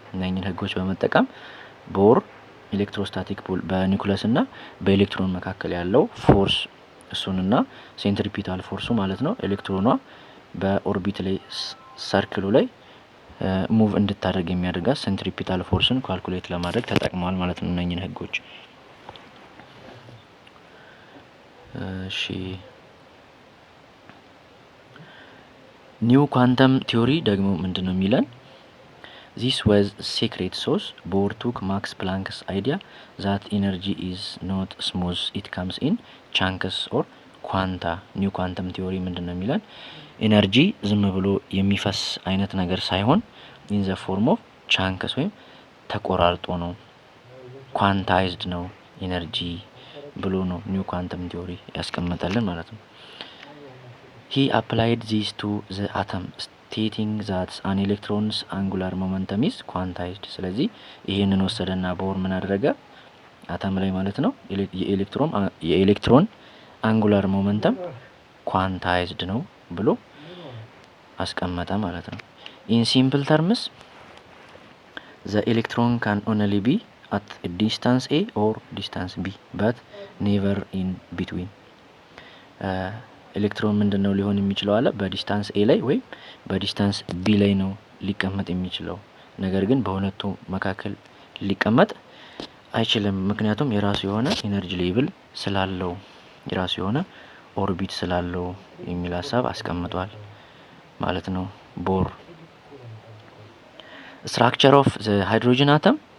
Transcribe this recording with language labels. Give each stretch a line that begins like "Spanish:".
Amharic: እነኚህን ህጎች በመጠቀም ቦር ኤሌክትሮስታቲክ ፑል በኒውክለስ እና በኤሌክትሮን መካከል ያለው ፎርስ እሱንና ሴንትሪፒታል ፎርሱ ማለት ነው ኤሌክትሮኗ በኦርቢት ላይ ሰርክሉ ላይ ሙቭ እንድታደርግ የሚያደርጋት ሴንትሪፒታል ፎርስን ካልኩሌት ለማድረግ ተጠቅመዋል ማለት ነው እነኚህን ህጎች። እሺ ኒው ኳንተም ቲዮሪ ደግሞ ምንድነው የሚለን?
English: This was secret sauce. Bohr took Max Planck's idea that energy is not smooth, it comes in chunks or quanta.
Amharic: ኒው ኳንተም ቲዮሪ ምንድነው የሚለን? ኤነርጂ ዝም ብሎ የሚፈስ አይነት ነገር ሳይሆን
English: in the form of chunks
Amharic: ወይም ተቆራርጦ ነው፣ ኳንታይዝድ ነው ኤነርጂ ብሎ ነው ኒው ኳንተም ቲዮሪ ያስቀመጠልን ማለት ነው።
English: He applied these to the atom stating that an electron's angular momentum is quantized.
Amharic: ስለዚህ ይሄንን ወሰደና ቦር ምን አደረገ? አተም ላይ ማለት ነው የኤሌክትሮን አንጉላር ሞመንተም ኳንታይዝድ ነው ብሎ አስቀመጠ ማለት ነው።
English: In simple terms, the electron can only be at a distance A or distance B, but never in between.
Amharic: ኤሌክትሮን ምንድነው ሊሆን የሚችለው አለ? በዲስታንስ ኤ ላይ ወይ በዲስታንስ ቢ ላይ ነው ሊቀመጥ የሚችለው። ነገር ግን በሁለቱ መካከል ሊቀመጥ አይችልም። ምክንያቱም የራሱ የሆነ ኢነርጂ ሌቭል ስላለው የራሱ የሆነ ኦርቢት ስላለው የሚል ሀሳብ አስቀምጧል ማለት ነው ቦር።
English: Structure of the hydrogen atom.